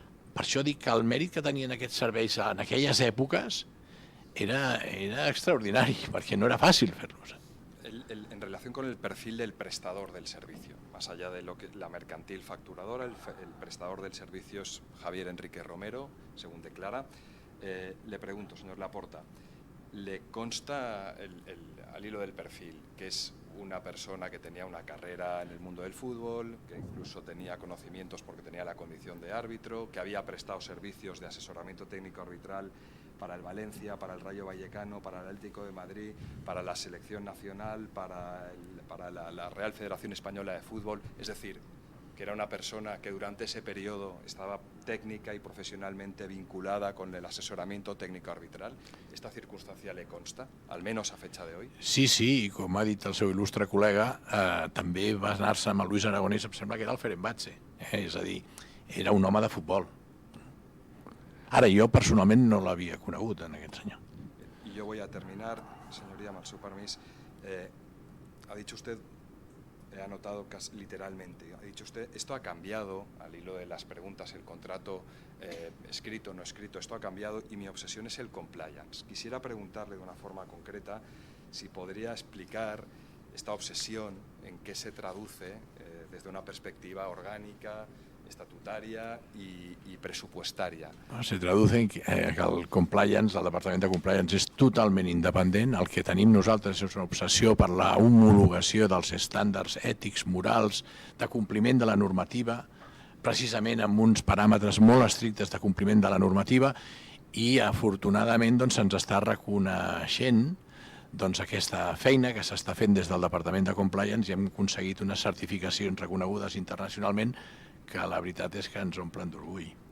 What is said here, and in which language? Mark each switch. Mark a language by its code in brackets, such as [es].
[ca] Per això dic que el mèrit que tenien aquests serveis en aquelles èpoques era extraordinari, perquè no era fàcil fer-los. [es] En relación con el perfil del prestador del servicio, más allá de lo que la mercantil facturadora, el prestador del servicio es Javier Enrique Romero, según declara. Le pregunto, señor Laporta, ¿le consta al hilo del perfil que es una persona que tenía una carrera en el mundo del fútbol, que incluso tenía conocimientos porque tenía la condición de árbitro, que había prestado servicios de asesoramiento técnico arbitral para el Valencia, para el Rayo Vallecano, para el Atlético de Madrid, para la selección nacional, para la Real Federación Española de Fútbol? Es decir, que era una persona que durante ese periodo estaba técnica y profesionalmente vinculada con el asesoramiento técnico arbitral. ¿Esta circunstancia le consta, al menos a fecha de hoy? [ca] Sí, sí, i com ha dit el seu il·lustre col·lega, també va anar-se amb el Luis Aragonès, em sembla que era el Fenerbahçe, és a dir, era un home de futbol. Ara, jo personalment no l'havia conegut, en aquest senyor. [es] Y yo voy a terminar, señoría, mal su permis. Ha dicho usted, he anotado casi literalmente, ha dicho usted, esto ha cambiado al hilo de las preguntas, el contrato escrito, no escrito, esto ha cambiado y mi obsesión es el compliance. Quisiera preguntarle de una forma concreta si podría explicar esta obsesión, en qué se traduce desde una perspectiva orgánica, estatutaria [ca] i pressupostària. [es] Se traduce en que el compliance, [ca] el Departament de Compliance és totalment independent. El que tenim nosaltres és una obsessió per la homologació dels estàndards ètics, morals, de compliment de la normativa, precisament amb uns paràmetres molt estrictes de compliment de la normativa, i afortunadament se'ns està reconeixent aquesta feina que s'està fent des del Departament de Compliance, i hem aconseguit unes certificacions reconegudes internacionalment que la veritat és que ens omplen d'orgull.